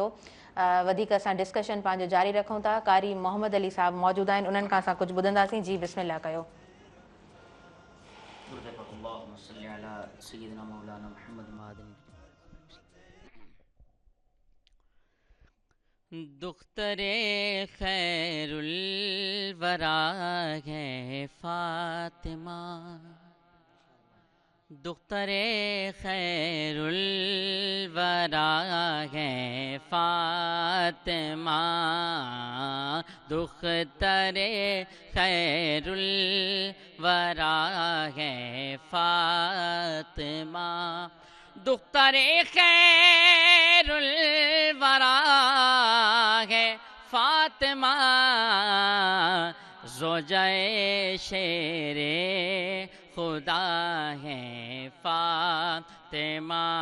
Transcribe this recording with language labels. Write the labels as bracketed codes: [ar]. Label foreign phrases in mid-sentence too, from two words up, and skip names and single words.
[sd] वधीक असां डिस्कशन पंहिंजो जारी रखूं था। कारी मोहम्मद अली साहब मौजूदु आहिनि, उन्हनि खां असां कुझु ॿुधंदासीं। जी बिस्मिल्लाह कयो। [ur] دخترے خیرالورا ہے فاطمہ، دخترے خیرالورا ہے فاطمہ، دخترے خیرالورا ہے فاطمہ، دخترے خیرالورا ہے فاطمہ، زوجہ شیر خدا ہے فاطمہ،